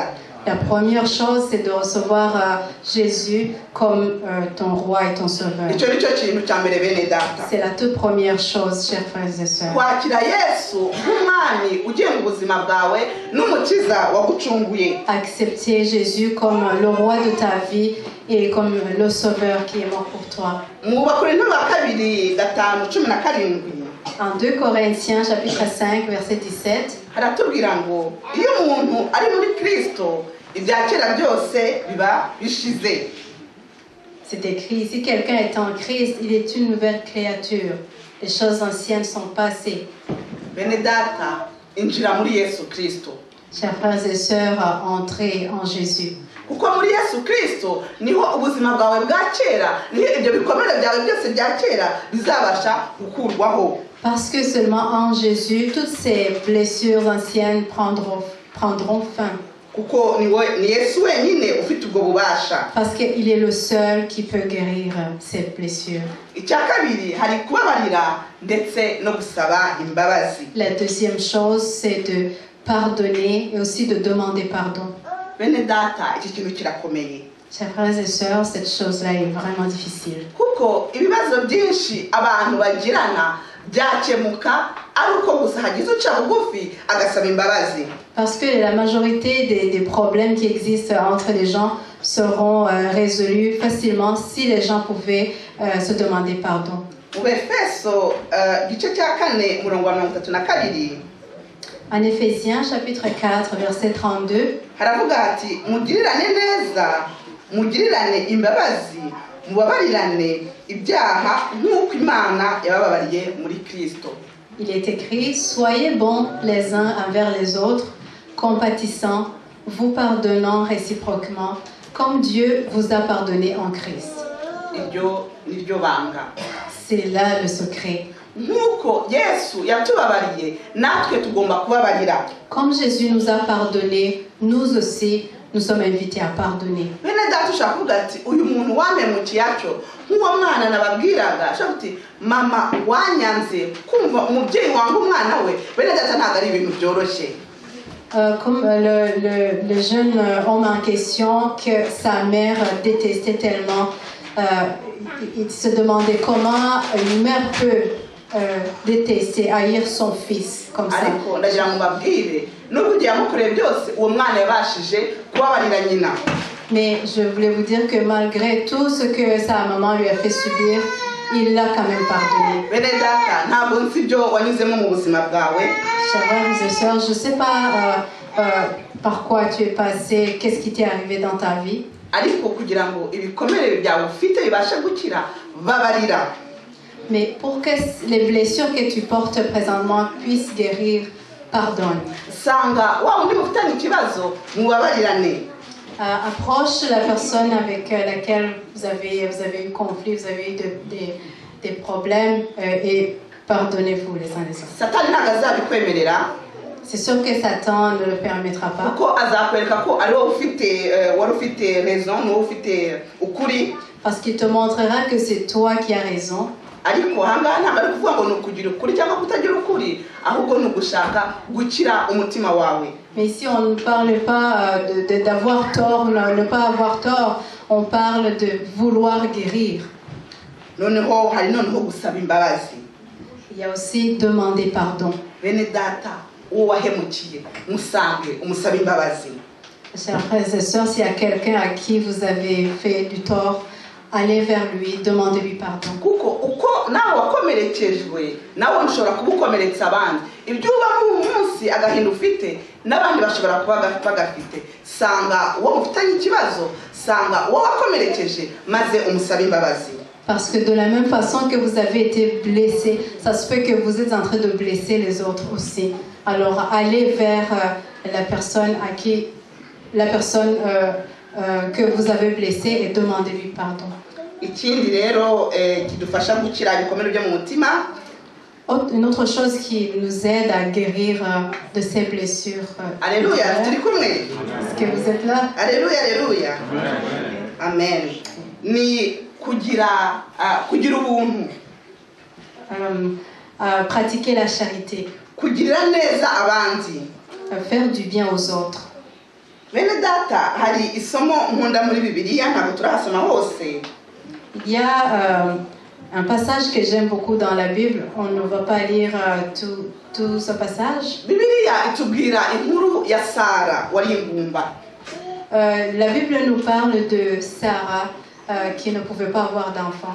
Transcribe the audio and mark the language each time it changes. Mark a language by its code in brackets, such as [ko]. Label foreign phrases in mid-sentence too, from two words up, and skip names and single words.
[fr] La première chose, c'est de recevoir Jésus comme ton roi et ton sauveur. [rw] icyo ni cyo kintu cya mbere bene data. [fr] C'est la toute première chose, chers frères et sœurs. [rw] kwakira yesu nk'umwami ugenga ubuzima bwawe n'umukiza wagucunguye. [fr] Accepter Jésus comme le roi de ta vie et comme le sauveur qui est mort pour toi. [rw] mu bakorinto ba kabiri 5:17 [fr] En 2 Corinthiens chapitre 5 verset 17, [rw] haratubwira ngo iyo umuntu ari muri kristo ibya kera byose biba bishize. [fr] c'est écrit, si quelqu'un est en Christ, il est une nouvelle créature. Les choses anciennes sont passées. [rw] bene data injira muri yesu kristo, [fr] Chers frères et sœurs, entrez en Jésus. [rw] kuko muri yesu kristo niho ubuzima bwawe bwa kera, niho ibyo bikomere byawe byose bya kera bizabasha gukurwaho. [fr] Parce que seulement en Jésus, toutes ces blessures anciennes prendront fin. [rw] kuko ni yesu wenyine ufite ubwo bubasha. [fr] Parce qu'il est le seul qui peut guérir ces blessures. [rw] icya kabiri hari kubabarira ndetse no gusaba imbabazi. [fr] La deuxième chose, c'est de pardonner et aussi de demander pardon. [rw] bene data iki kintu kirakomeye, [fr] Chers frères et sœurs, cette chose-là est vraiment difficile. [rw] kuko ibibazo byinshi abantu bagirana byakemuka ari uko gusa hagize uca bugufi agasaba imbabazi. [fr] Parce que la majorité des problèmes qui existent entre les gens seront résolus facilement si les gens pouvaient se demander pardon. [rw] mu Befeso igice cya 4 umurongo wa 32 [fr] En Éphésiens chapitre 4 verset 32, [rw] haravuga ati mugirirane neza, mugirirane imbabazi, mubabarirane ibyaha nk'uko Imana yabababariye muri Kristo. [fr] il est écrit, soyez bons les uns envers les autres, compatissants, vous pardonnant réciproquement, comme Dieu vous a pardonné en Christ. [rw] iryo niryo banga. [fr] C'est là le secret. [rw] nk'uko Yesu yatubabariye natwe tugomba kubabarira. [fr] Comme Jésus nous a pardonné, nous aussi, nous sommes invités à pardonner. [rw] bene data ushaka kuvuga ati uyu muntu wampemukiye atyo nk'uwo mwana nababwiraga ashaka uti mama wanyanze kumva umubyeyi wanga umwana we, bene data ntabwo ari ibintu byoroshye. [fr] Comme le jeune homme en question que sa mère détestait tellement, il se demandait comment une mère peut détester, haïr son fils comme ça. [rw] ariko ndagira ngo mbabwire nubwo ugiye amukoreye byose uwo mwana yabashije kubabarira nyina. [fr] Mais je voulais vous dire que malgré tout ce que sa maman lui a fait subir, il l'a quand même pardonné. [rw] bene data ntabwo nzi ibyo wanyuzemo mu buzima bwawe, [fr] Chers frères et sœurs, je ne sais pas par quoi tu es passé, qu'est-ce qui t'est arrivé dans ta vie. [rw] ariko kugira ngo ibikomere byawe ufite bibashe gukira babarira. [fr] Mais pour que les blessures que tu portes présentement puissent guérir, pardonne. [rw] sanga wa undi mufitanye ikibazo mubabarirane. [fr] Approche la personne avec laquelle vous avez eu conflit, vous avez eu des problèmes et pardonnez-vous les uns les autres. [rw] satani ntabwo azabikwemerera, [fr] C'est sûr que Satan ne le permettra pas. [rw] kuko azakwereka ko ari wowe wari ufite raison, ni wowe ufite ukuri. [fr] Parce qu'il te montrera que c'est toi qui as raison. [rw] ariko ahangaha ntabwo ari kuvuga ngo ni ukugira ukuri cyangwa kutagira ukuri, ahubwo ni ugushaka gukira umutima wawe. [fr] Mais ici, on ne parle pas d'avoir tort, ne pas avoir tort. On parle de vouloir guérir. [rw] noneho hari noneho gusaba imbabazi. [fr] Il y a aussi demander pardon. [rw] Bene data uwo wahemukiye musange umusaba imbabazi. [fr] Chers frères et sœurs, s'il y a quelqu'un à qui vous avez fait du tort, allez vers lui, demandez-lui pardon. [rw] Kuko uko nawe wakomerekejwe nawe ushobora kubukomeretsa abandi. Ibyo uba mu munsi agahinda ufite n'abandi bashobora kuba bagafite. Sanga uwo mufitanye ikibazo, sanga uwo wakomerekeje maze umusaba imbabazi. [fr] Parce que de la même façon que vous avez été blessé, ça se peut que vous êtes en train de blesser les autres aussi. Alors allez vers la personne que vous avez blessé et demandez-lui pardon. [rw] Ikindi rero kidufasha gukira ibikomere byo mu mutima. [fr] Une autre chose qui nous aide à guérir de ces blessures. Alléluia, [rw] turi kumwe. [fr] Est-ce que vous êtes là? Alléluia, alléluia. [rw] Amen. Ni kugira ubuntu. [fr] Pratiquer la charité. [rw] Kugirira neza abandi. [fr] Faire du bien aux autres. [rw] Bene data hari isomo nkunda muri Bibiliya ntabwo turahasoma hose. [fr] Il y a un passage que j'aime beaucoup dans la Bible. On ne va pas lire tout ce passage. [rw] Bibiliya itubwira inkuru ya Sara wari ingumba. [fr] La Bible nous parle de Sarah qui ne pouvait pas avoir d'enfant.